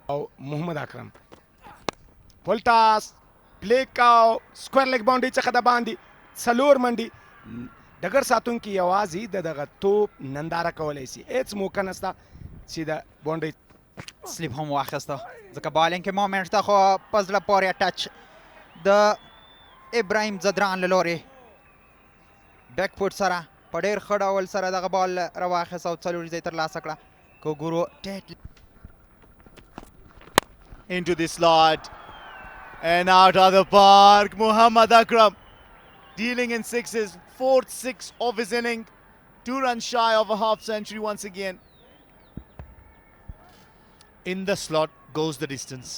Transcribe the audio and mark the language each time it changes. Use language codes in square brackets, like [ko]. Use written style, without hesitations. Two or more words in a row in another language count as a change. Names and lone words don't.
[ps] او محمد اکرم [en] full toss [ps] پلی کاو [en] square leg [ps] باونډري څخه د باندې څلور منډي ډګر ساتونکي یوازې د دغه توپ ننداره کولی شي هېڅ موقع نشته چې د باونډري سلیپ هم واخیسته ځکه بالینګ کې مومنټ ته خو په زړه پورې ټچ د ابراهیم زدران له لورې [en] back foot [ps] سره په ډېر ښه ډول سره دغه بال راواخیسته او څلور ځای ترلاسه کړه کوګورو ټیټ [en] Into the slot and out of the park. Muhammad Akram dealing in sixes, 4th 6 of his inning. 2 runs shy of a half century once again. In the slot goes the distance.